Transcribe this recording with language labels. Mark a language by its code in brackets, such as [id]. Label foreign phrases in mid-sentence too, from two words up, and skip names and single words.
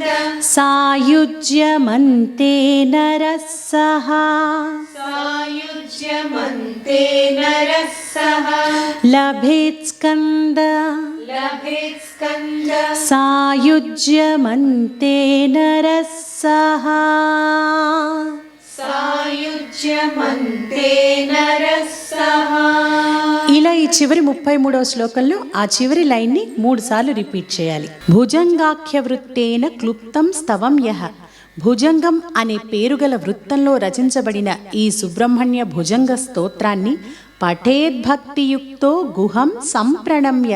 [sa] सायुज्यमन्ते नरः सः सायुज्यमन्ते नरः सः लभेत् स्कन्द लभेत् स्कन्द सायुज्यमन्ते नरः सः సాయుజ్యమంతే నరస్సః. [te] ఇలా ఈ చివరి 33వ శ్లోకంలో ఆ చివరి లైన్ని 3 సార్లు రిపీట్ చేయాలి. [sa] భుజంగాఖ్య వృత్తేన క్లుప్తం స్తవం యః. [te] భుజంగం అనే పేరుగల వృత్తంలో రచించబడిన ఈ సుబ్రహ్మణ్య భుజంగ స్తోత్రాన్ని [sa] పఠేద్భక్తియుక్తో గుహం సంప్రణమ్య.